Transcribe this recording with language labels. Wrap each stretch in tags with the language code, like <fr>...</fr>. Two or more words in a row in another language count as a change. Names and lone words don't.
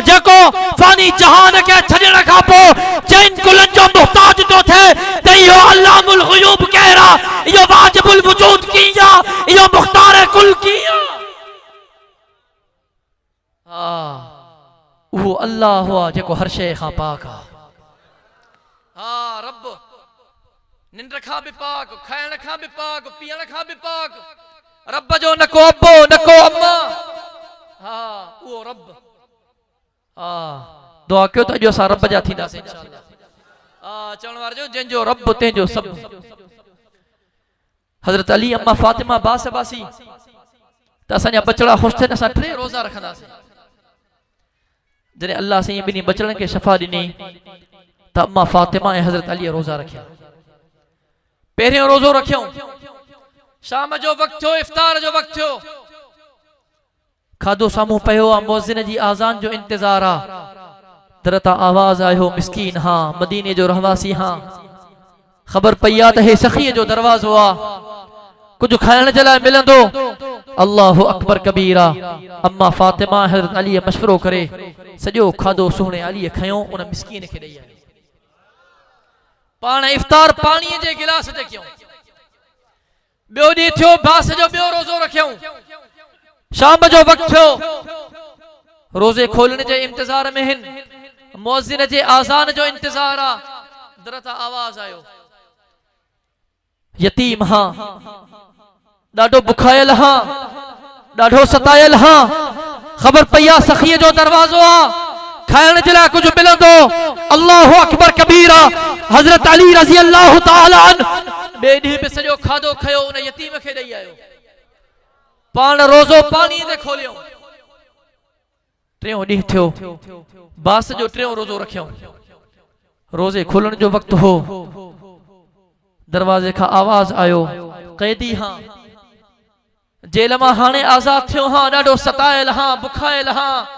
<sd>जेको फानी जहान खे छॾण खां पोइ चैन कुलनि जो मुहताज थो थिए त इहो अल्लामुल ग़ुयूब कहरा, इहो वाजिबुल वजूद कीया, इहो मुख्तार कुल कीया। उहो अल्लाह हुआ जेको हर शइ खां पाक आहे। हाँ रब निंड खां भी पाक, खाइण खां भी पाक, पीअण खां भी पाक। रब जो न को अब्बो न को अम्मा। हाँ वो रब। हाँ दुआ कयो त अॼु असां रब जा थींदासीं इंशाअल्लाह। हाँ चवण वारो जो जंहिंजो रब तंहिंजो सभु। हज़रत अली अम्मा फातिमा बास बासी त असांजा बचड़ा ख़ुशि थियनि, असां 3 रोज़ा रखंदासीं। जॾहिं अल्लाह साईं ॿिन्ही बचड़नि खे शफ़ा ॾिनी त अम्मा फातिमा ऐं हज़रत अली रोज़ा रखिया। पहिरियों रोज़ो रखियो, शाम जो वक़्तु थियो, इफ्तार जो वक़्तु थियो, खाधो साम्हूं पियो आहे, मुअज़्ज़िन जी आज़ान जो इंतज़ार आहे। दर तां आवाज़ आयो, मिस्कीन हाँ, मदीने जो रहवासी हाँ। ख़बर पई आहे त हे सखीअ जो दरवाज़ो आहे, कुछ खाइण जे लाइ मिलंदो।</sd> <ar>الله أكبر كبيرا.</ar> <sd>अम्मा फातिमा हज़रत अली मशवरो करे सॼो खाधो सुहिणे अली खयो, उन मिस्कीन खे ॾेई आयो। पाण इफ्तार पाणीअ जे गिलास ते कयूं। ॿियो ॾींहुं थियो, बास जो ॿियो रोज़ो रखियूं। शाम जो वक़्तु थियो, रोज़े खोलण जे इंतज़ार में हिन, मुअज़्ज़िन जे आज़ान जो इंतज़ार आहे। दर तां आवाज़ आयो, यतीम हाँ, ॾाढो बुखायल हाँ, ॾाढो सतायल हाँ। ख़बर पई आहे सखीअ जो दरवाज़ो आहे, खाइण जे लाइ कुझु मिलंदो।</sd> <ar>الله أكبر كبيرا.</ar> <sd>हज़रत अली</sd> <ar>رضي الله تعالى عنه</ar> <sd>ॿिए ॾींहुं बि सॼो खाधो खयो, उन यतीम खे ॾेई आयो। पाण रोज़ो पाणी ते खोलियो। टियों ॾींहुं थियो, बास जो 3 रोज़ो रखियो। रोज़े खोलण जो वक़्तु हो, दरवाज़े खां आवाज़ आयो, क़ैदी हाँ, जेल मां हाणे आज़ाद थियो हाँ, ॾाढो सतायल हाँ, बुखायल हाँ।</sd>